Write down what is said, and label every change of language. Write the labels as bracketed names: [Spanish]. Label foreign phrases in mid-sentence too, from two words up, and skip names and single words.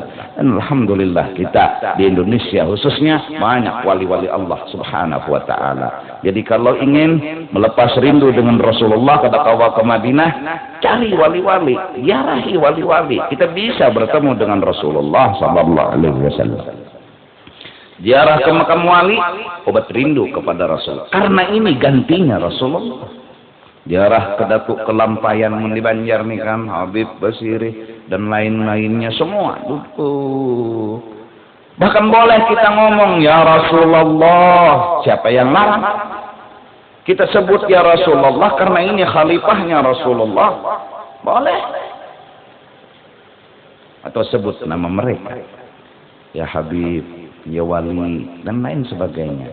[Indonesian] Dan alhamdulillah kita di Indonesia khususnya banyak wali-wali Allah [Arabic] سبحانه وتعالى. [Indonesian] Jadi kalau ingin melepas rindu dengan Rasulullah, kata kawa ke Madinah, cari wali-wali, ziarahi wali-wali. Kita bisa bertemu dengan Rasulullah [Arabic] صلى الله عليه وسلم. [Indonesian] Ziarah ke makam wali, obat rindu kepada Rasul. Karena ini gantinya Rasulullah. Ziarah ke Datuk Kelampayan di Banjar nih kan, Habib Basiri dan lain-lainnya semua. Bahkan boleh kita ngomong ya Rasulullah, siapa yang larang? Kita sebut ya Rasulullah karena ini khalifahnya Rasulullah, boleh. Atau sebut nama mereka, ya Habib, ya Wali dan lain sebagainya.